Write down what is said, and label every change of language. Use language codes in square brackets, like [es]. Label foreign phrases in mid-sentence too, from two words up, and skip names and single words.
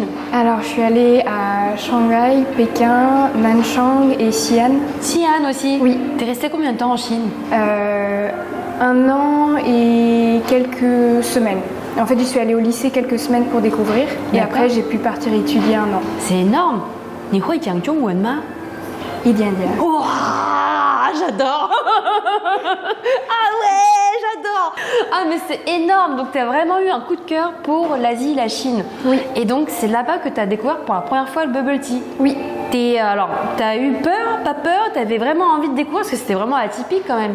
[fr] Alors, je suis allée à Shanghai, Pékin, Nanchang et Xi'an. Xi'an aussi? Oui. T'es restée combien de temps en Chine? 1 an et quelques semaines. En fait, je suis allée au lycée quelques semaines pour découvrir et après, j'ai pu partir étudier 1 an. C'est énorme. [zh] 你会讲中文吗？一点点。 [fr] Wow, j'adore. Ah ouais, j'adore. Ah mais c'est énorme. Donc tu as vraiment eu un coup de cœur pour l'Asie, la Chine. Oui. Et donc c'est là-bas que tu as découvert pour la première fois le [en] bubble tea. [fr] Oui. Alors, t'as eu peur, pas peur? T'avais vraiment envie de découvrir parce que c'était vraiment atypique quand même.